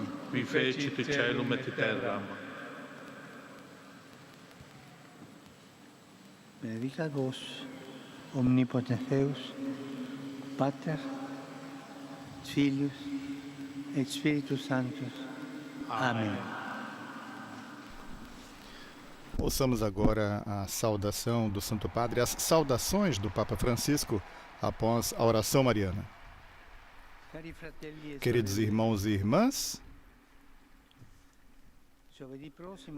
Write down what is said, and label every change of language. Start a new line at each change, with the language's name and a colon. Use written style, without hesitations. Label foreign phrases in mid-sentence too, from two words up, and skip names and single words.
Latin: Qui fecit caelum et terram. Benedicat vos, omnipotens Deus, Pater, Filius et Spiritus Sanctus.
Portuguese: Amém. Ouçamos agora a saudação do Santo Padre, as saudações do Papa Francisco após a oração mariana.
Italian: Cari fratelli e
Portuguese: Queridos
Italian: sorelle,
Portuguese: irmãos e irmãs,
Italian: giovedì prossimo